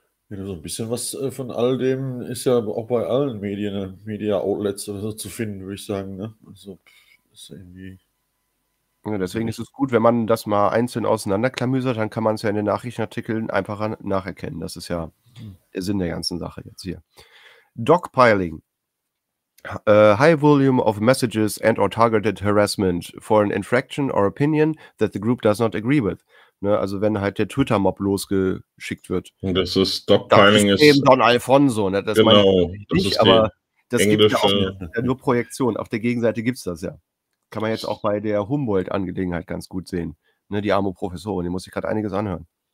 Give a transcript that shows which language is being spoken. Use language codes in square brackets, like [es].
[de] Ja, so ein bisschen was von all dem ist ja auch bei allen Medien, Media-Outlets oder so zu finden, würde ich sagen. Ne? Also, ist irgendwie. Ja, deswegen ist es gut, wenn man das mal einzeln auseinanderklamüsert, dann kann man es ja in den Nachrichtenartikeln einfacher nacherkennen. Das ist ja der Sinn der ganzen Sache jetzt hier. Dogpiling. [en] High volume of messages and or targeted harassment for an infraction or opinion that the group does not agree with. [de] Ne, also wenn halt der Twitter-Mob losgeschickt wird. Und das ist Dogpiling ist eben Don Alfonso. Ne? Das genau. Meine ich das nicht, ist aber das gibt ja auch nur Projektion. Auf der Gegenseite gibt es das ja. Kann man jetzt auch bei der Humboldt-Angelegenheit ganz gut sehen. Ne, die arme Professorin, die muss ich gerade einiges anhören.